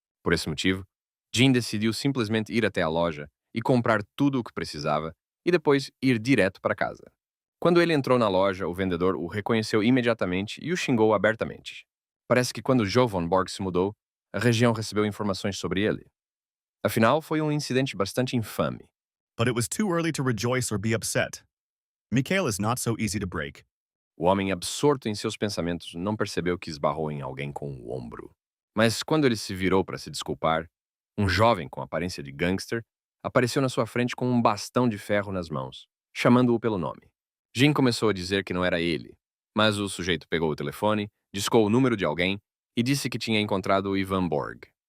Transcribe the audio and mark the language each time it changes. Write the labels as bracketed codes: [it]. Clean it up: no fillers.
[pt] Por esse motivo, Jean decidiu simplesmente ir até a loja e comprar tudo o que precisava e depois ir direto para casa. Quando ele entrou na loja, o vendedor o reconheceu imediatamente e o xingou abertamente. Parece que quando Joe Von Borg se mudou, a região recebeu informações sobre ele. Afinal, foi um incidente bastante infame. [en] But it was too early to rejoice or be upset. Mikhail is not so easy to break. [pt] O homem, absorto em seus pensamentos, não percebeu que esbarrou em alguém com o ombro. Mas quando ele se virou para se desculpar, um jovem com aparência de gangster apareceu na sua frente com um bastão de ferro nas mãos, chamando-o pelo nome. Jean começou a dizer que não era ele, mas o sujeito pegou o telefone, discou o número de alguém e disse que tinha encontrado o Ivan Borg.